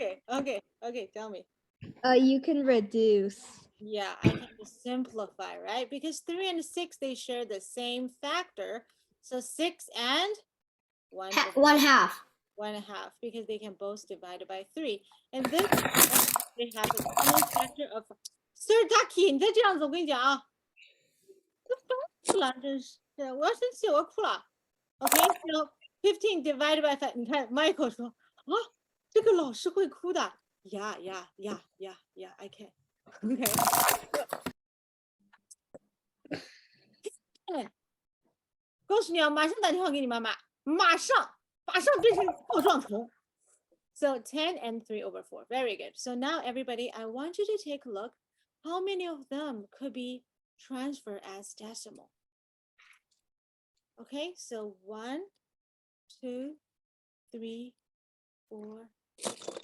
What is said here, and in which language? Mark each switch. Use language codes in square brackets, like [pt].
[en] Okay, tell me. You can reduce. Yeah, I can just simplify, right? Because 3 and 6, they share the same factor. So 6 and 1 over 1 half. 1.5, because they can both divide it by 3. And this they have a common factor of Sir Ducky, [zh] 你再这样子，我跟你讲啊，都烦死了，真是，我要生气，我要哭了。 [en] Okay, so 15 divided by 5. [zh] 你看 Michael 说啊，这个老师会哭的。 [en] Yeah, I can. Okay. [zh] 哎，告诉你啊，马上打电话给你妈妈，马上变成破撞头。 [en] So 10 and 3 over 4. Very good. So now everybody, I want you to take a look. How many of them could be transferred as decimal? Okay, so 1, 2, 3, 4, 5.